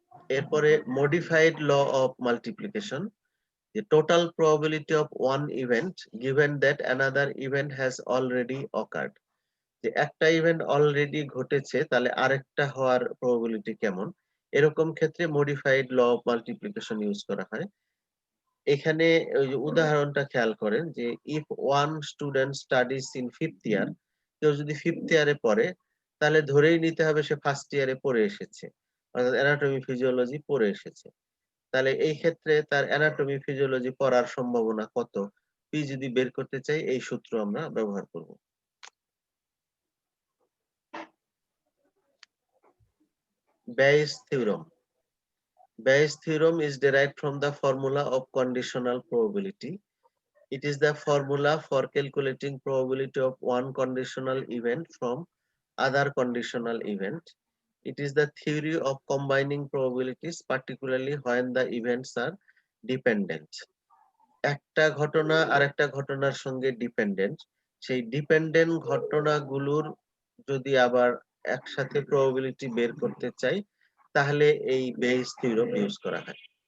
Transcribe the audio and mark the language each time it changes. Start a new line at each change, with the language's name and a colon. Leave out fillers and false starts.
English: এরপরে modified law of multiplication, the total probability of one event given that another event has already occurred.
Bangla: যে একটা event already ঘটেছে তাহলে আরেকটা হওয়ার প্রবাবিলিটি কেমন, এরকম ক্ষেত্রে modified law of multiplication use করা হয়। এখানে ওই যে উদাহরণটা খেয়াল করেন যে
English: if one student studies in fifth year,
Bangla: কেউ যদি ফিফথ ইয়ারে পড়ে তাহলে ধরেই নিতে হবে সে ফার্স্ট ইয়ারে পড়ে এসেছে, অর্থাৎ অ্যানাটমি ফিজিওলজি পড়ে এসেছে। তাহলে এই ক্ষেত্রে তার অ্যানাটমি ফিজিওলজি পড়ার সম্ভাবনা কত, পি যদি বের করতে চাই এই সূত্র আমরা ব্যবহার করব।
English: Bayes theorem. Bayes theorem is derived from the formula of conditional probability. It is the formula for calculating probability of one conditional event from other conditional event. It is the theory of combining probabilities, particularly when the events are dependent.
Bangla: একটা ঘটনা আরেকটা ঘটনার সঙ্গে dependent, সেই dependent ঘটনাগুলোর যদি আবার একসাথে probability বের করতে চাই তাহলে এই বেইস থিওরেম ইউজ করা হয়।